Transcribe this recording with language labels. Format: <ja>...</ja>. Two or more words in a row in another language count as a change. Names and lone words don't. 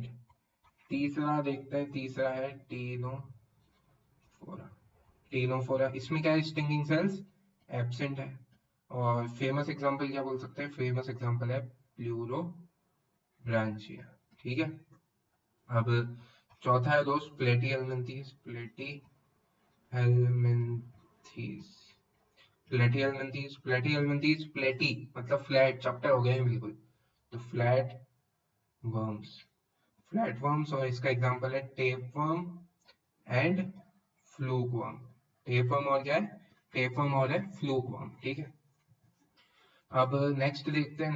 <hi>तीसरा देखते हैं, तीसरा है टीनोफोरा. टीनोफोरा, इसमें क्या है,</hi> <en>stinging cells absent</en> <hi>है. और</hi> <en>famous example</en> <hi>क्या बोल सकते हैं,</hi> <en>famous example</en> <hi>है प्लूरो ब्रांचिया. ठीक है, अब चौथा है दोस्त प्लेटी हेलमिंथीज. प्लेटी हेलमिंथीज, प्लेटी हेलमिंथीज, प्लेटी हेलमिंथीज, प्लेटी मतलब फ्लैट, चैप्टर हो गए हैं बिल्कुल.</hi> <en>तो flat worms, flat worms.</en> <hi>और इसका एग्जांपल है</hi> <en>tapeworm and fluke worm.</en> <hi>टेपवर्म और क्या है, टेपवर्म और है</hi> <en>fluke worm.</en> <hi>ठीक है, अब नेक्स्ट देखते हैं.</hi>